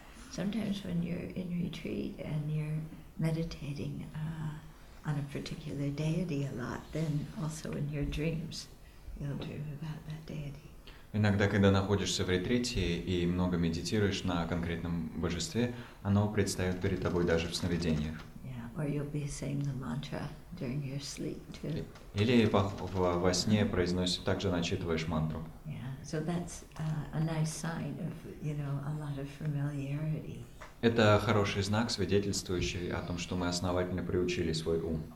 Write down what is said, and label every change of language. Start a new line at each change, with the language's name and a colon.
English: Sometimes when you're in retreat and you're meditating on a particular deity a lot, then also in your dreams you'll dream about that deity.
Russian: Иногда, когда находишься в ретрите и много медитируешь на конкретном божестве, оно предстает перед тобой даже в сновидениях.
English: Yeah, or you'll be saying the mantra during your sleep too.
Russian: Или во сне также начитываешь мантру.
English: Yeah, so that's a nice sign of, a lot of familiarity.
Russian: Это хороший знак, свидетельствующий о том, что мы основательно приучили свой ум.